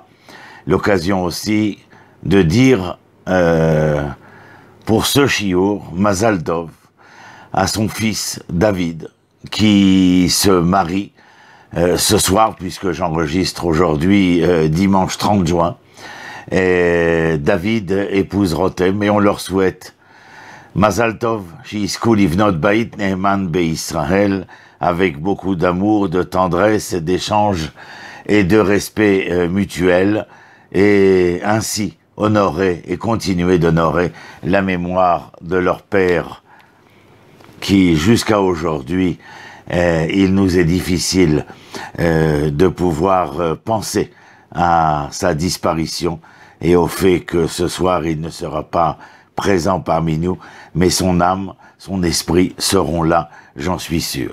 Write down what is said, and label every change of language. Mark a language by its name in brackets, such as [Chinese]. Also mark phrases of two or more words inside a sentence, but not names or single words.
[French] L'occasion aussi de dire pour ce shiur, [Hebrew] מזל טוב, [French] à son fils David, qui se marie ce soir, puisque j'enregistre aujourd'hui dimanche 30 juin, et David épouse Rotem, et on leur souhaite [Hebrew] מזל טוב, שיזכו לבנות בית נאמן בישראל, [French] avec beaucoup d'amour, de tendresse, d'échange et de respect mutuel, et ainsi honorer et continuer d'honorer la mémoire de leur père, qui jusqu'à aujourd'hui, il nous est difficile de pouvoir penser à sa disparition et au fait que ce soir il ne sera pas présent parmi nous, mais son âme, son esprit seront là, j'en suis sûr.